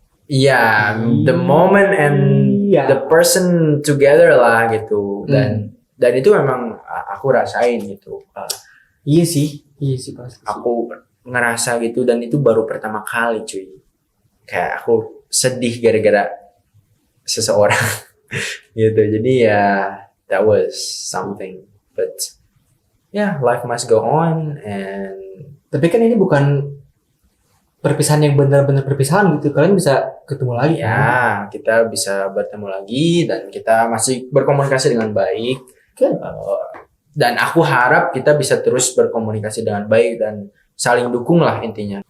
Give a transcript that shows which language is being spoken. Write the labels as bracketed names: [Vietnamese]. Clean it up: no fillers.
[English] iya, the moment and the person together lah gitu. [Indonesian] Dan itu memang aku rasain gitu. Iya sih pasti. Aku ngerasa gitu, dan itu baru pertama kali cuy. Kayak aku sedih gara-gara seseorang gitu. Jadi ya [English] that was something, but yeah, life must go on. And [Indonesian] Tapi kan ini bukan perpisahan yang benar-benar perpisahan gitu. Kalian bisa ketemu lagi kan? ya kita bisa bertemu lagi, dan kita masih berkomunikasi dengan baik. Dan aku harap kita bisa terus berkomunikasi dengan baik dan saling dukung lah intinya.